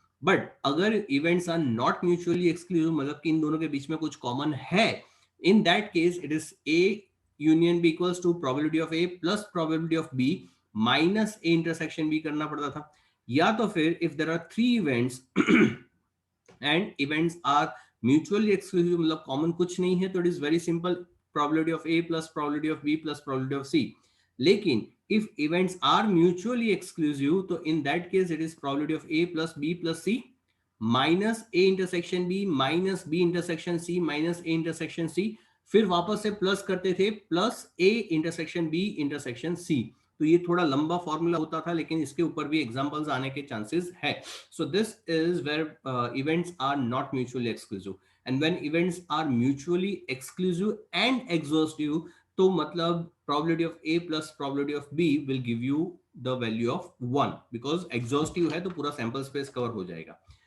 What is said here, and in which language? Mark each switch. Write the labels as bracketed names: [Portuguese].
[English] but अगर events are not mutually exclusive, [Hindi] मतलब कि इन दोनों के बीच में कुछ कॉमन है, [English] in that case it is A union B equals to probability of A plus probability of B minus A intersection B [Hindi] करना पड़ता था। या तो फिर [English] if there are 3 events and events are mutually exclusive, [Hindi] मतलब common कुछ नहीं है, [English] तो it is very simple, probability of A plus probability of B plus probability of C. लेकिन if events are mutually exclusive, तो in that case it is probability of a plus b plus c minus a intersection b minus b intersection c minus a intersection c, [Hindi] फिर वापस से plus करते थे [English] Plus a intersection b intersection c। [Hindi] तो ये थोड़ा लंबा formula होता था, लेकिन इसके ऊपर भी एग्जांपल्स आने के चांसेस है। [English] so this is where events are not mutually exclusive, and when events are mutually exclusive and exhaustive, तो मतलब probability of a plus probability of b will give you the value of 1, because exhaustive [Hindi] है तो पूरा sample space cover हो जाएगा।